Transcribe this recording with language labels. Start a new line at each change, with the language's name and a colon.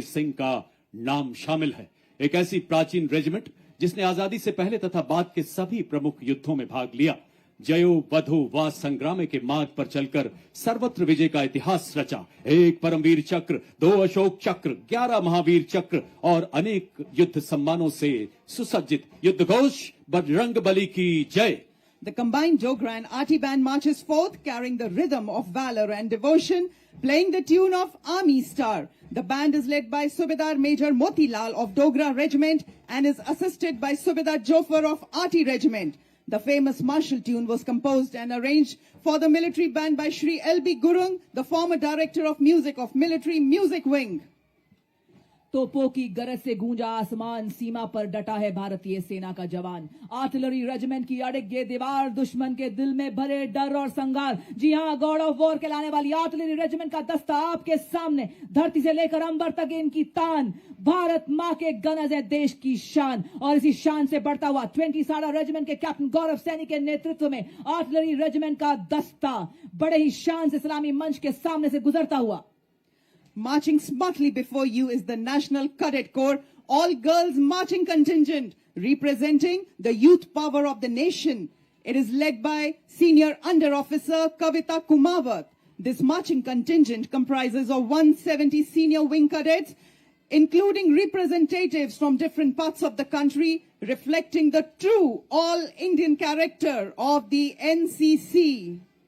Hindi: सिंह का नाम शामिल है। एक ऐसी प्राचीन रेजिमेंट जिसने आजादी से पहले तथा बाद के सभी प्रमुख युद्धों में भाग लिया, जयो वधो वा संग्राम के मार्ग पर चलकर सर्वत्र विजय का इतिहास रचा। 1 परमवीर चक्र, 2 अशोक चक्र, 11 महावीर चक्र और अनेक युद्ध सम्मानों से सुसज्जित युद्ध घोष बजरंगबली की जय।
English: The combined Dogra and Arti band marches forth, carrying the rhythm of valor and devotion, playing the tune of Army Star. The band is led by Subedar Major Motilal of Dogra Regiment and is assisted by Subedar Jofar of Arti Regiment. The famous martial tune was composed and arranged for the military band by Shri L.B. Gurung, the former director of music of Military Music Wing.
Hindi: तोपों की गरज से गूंजा आसमान, सीमा पर डटा है भारतीय सेना का जवान। आर्टिलरी रेजिमेंट की अड़िग ये दीवार, दुश्मन के दिल में भरे डर और संगार। जी हां, गॉड ऑफ वॉर कहलाने वाली आर्टिलरी रेजिमेंट का दस्ता आपके सामने, धरती से लेकर अंबर तक इनकी तान। भारत मां के गनज है देश की शान, और इसी शान से बढ़ता हुआ 20 साड़ा रेजिमेंट के कैप्टन गौरव सैनी के नेतृत्व में आर्टिलरी रेजिमेंट का दस्ता बड़े ही शान से सलामी मंच के सामने से गुजरता हुआ।
English: Marching smartly before you is the National Cadet Corps, all-girls marching contingent, representing the youth power of the nation. It is led by Senior Under Officer Kavita Kumawat. This marching contingent comprises of 170 senior wing cadets, including representatives from different parts of the country, reflecting the true all-Indian character of the NCC.